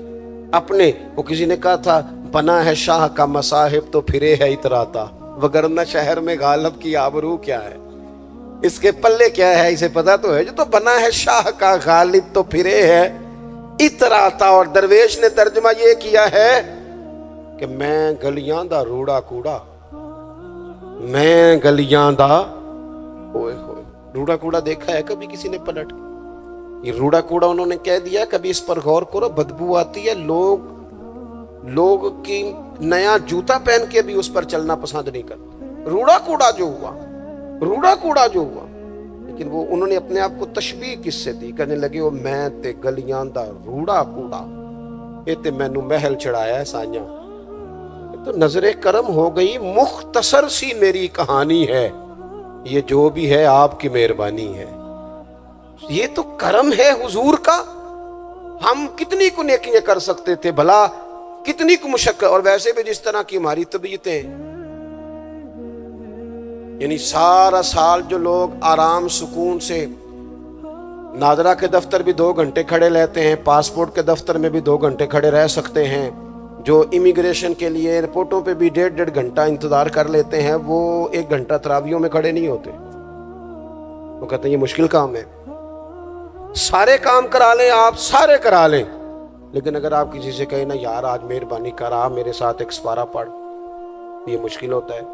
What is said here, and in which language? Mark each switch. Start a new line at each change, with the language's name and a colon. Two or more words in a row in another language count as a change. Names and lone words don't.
Urdu: اپنے وہ کسی نے کہا تھا بنا ہے شاہ کا مصاحب تو پھرے ہے اتراتا، وگرنہ شہر میں غالب کی آبرو کیا ہے، اس کے پلے کیا ہے اسے پتا تو ہے، جو تو بنا ہے شاہ کا غالب تو پھرے ہے اتراتا۔ اور درویش نے ترجمہ یہ کیا ہے کہ
Punjabi: میں گلیاں دا روڑا کوڑا، میں گلیاں دا ہوئے ہوئے روڑا کوڑا
Urdu: دیکھا ہے کبھی کسی نے پلٹ؟ یہ
Punjabi: روڑا کوڑا
Urdu: انہوں نے کہہ دیا، کبھی اس پر غور کرو، بدبو آتی ہے، لوگ کی نیا جوتا پہن کے بھی اس پر چلنا پسند نہیں کرتے۔
Punjabi: روڑا کوڑا
Urdu: جو ہوا،
Punjabi: روڑا کوڑا
Urdu: جو ہوا، لیکن وہ انہوں نے اپنے آپ کو تشبیہ کس سے دی؟
Punjabi: کہنے لگے وہ میں تے گلیاں دا روڑا کوڑا، یہ تے مینوں محل چڑھایا ہے سائیاں۔
Urdu: تو نظر کرم ہو گئی، مختصر سی میری کہانی ہے، یہ جو بھی ہے آپ کی مہربانی ہے۔ یہ تو کرم ہے حضور کا۔ ہم کتنی کو نیکیاں کر سکتے تھے بھلا، کتنی کو مشقت، اور ویسے بھی جس طرح کی ہماری طبیعتیں، یعنی سارا سال جو لوگ آرام سکون سے نادرا کے دفتر بھی 2 گھنٹے کھڑے رہتے ہیں، پاسپورٹ کے دفتر میں بھی 2 گھنٹے کھڑے رہ سکتے ہیں، جو امیگریشن کے لیے ایئرپورٹوں پہ بھی 1.5 گھنٹا انتظار کر لیتے ہیں، وہ 1 گھنٹا تراویحوں میں کھڑے نہیں ہوتے. وہ کہتے ہیں یہ مشکل کام ہے۔ سارے کام کرا لیں آپ، سارے کرا لیں، لیکن اگر آپ کسی سے کہیں نا یار آج مہربانی کر آپ میرے ساتھ ایک سپارہ پڑھ، یہ مشکل ہوتا ہے.